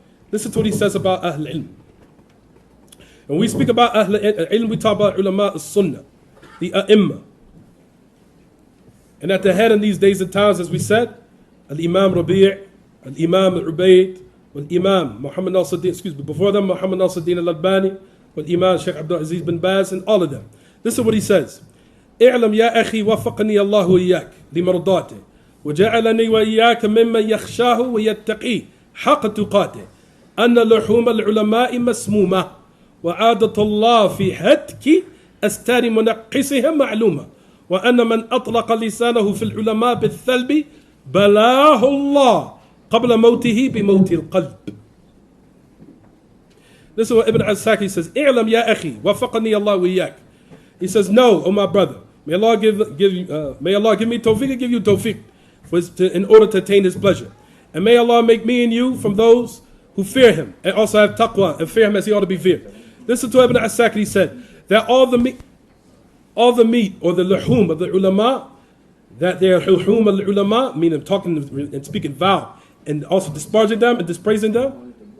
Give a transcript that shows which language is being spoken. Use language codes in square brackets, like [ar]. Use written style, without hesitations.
[en] Listen to what he says about Ahl Ilm. When we speak about Ahl Ilm, we talk about ulama as-sunnah, the a'imma. And at the head in these days and times, as we said, Al-Imam Rabi', Al-Imam Al-Ubayd, Al-Imam Muhammad Nasruddin, before them Muhammad Nasruddin Al-Albani, Al-Imam Shaykh Abdul-Aziz bin Baz, and all of them. Listen to what he says. [ar] اعلم يا أخي وفقني الله وإياك لمرضاته وجعلني وإياك ممن يخشاه ويتقيه حق تقاته أن لحوم العلماء مسمومة وعادة الله في هتك أستار منقصهم معلومة وأن من أطلق لسانه في العلماء بالثلب بلاه الله قبل موته بموت القلب. [en] This is what Ibn Asakir says. [ar] اعلم يا أخي وفقني الله وإياك. [en] He says, no, oh my brother, may Allah give me tawfiq and give you tawfiq in order to attain His pleasure. And may Allah make me and you from those who fear Him and also have taqwa and fear Him as He ought to be feared. Listen to Ibn Asakir, he said, that all the meat or the luhum of the ulama, that they are luhum of the ulama, meaning talking and speaking vow, and also disparaging them and dispraising them.